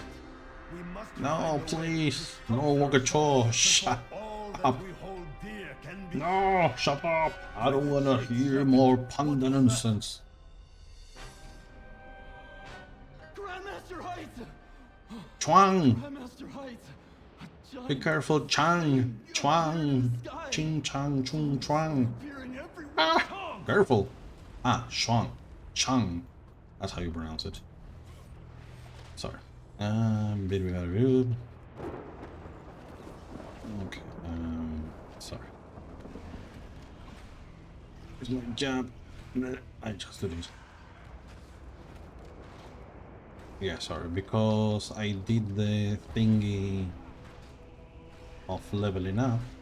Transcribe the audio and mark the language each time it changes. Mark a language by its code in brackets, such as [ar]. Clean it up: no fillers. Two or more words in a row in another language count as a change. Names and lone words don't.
[en] No, please, no Wakacho, shut up. No, shut up. I don't wanna hear more panda nonsense. Grandmaster Heights! Chuang, Grandmaster Heights! be careful, Chang, Chuang, Ching Chang Chung Chuang. Ah, careful. Ah, Shuang, Chang. That's how you pronounce it. Sorry. Bit rude. Okay. Sorry. Here's my job. I just did it. Yeah, sorry, because I did the thingy of leveling up.